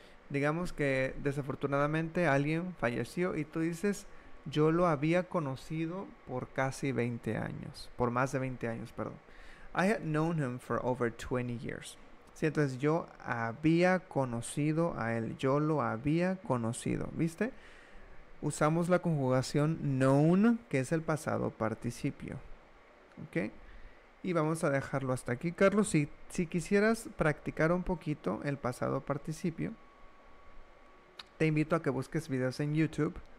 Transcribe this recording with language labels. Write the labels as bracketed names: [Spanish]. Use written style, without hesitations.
[Spanish] Digamos que desafortunadamente alguien falleció y tú dices, yo lo había conocido por casi 20 años, por más de 20 años, perdón. [English] I had known him for over 20 years. [Spanish] Sí, entonces yo había conocido a él, yo lo había conocido, ¿viste? Usamos la conjugación known, que es el pasado participio, ¿ok? Y vamos a dejarlo hasta aquí. Carlos, si quisieras practicar un poquito el pasado participio, te invito a que busques videos en YouTube.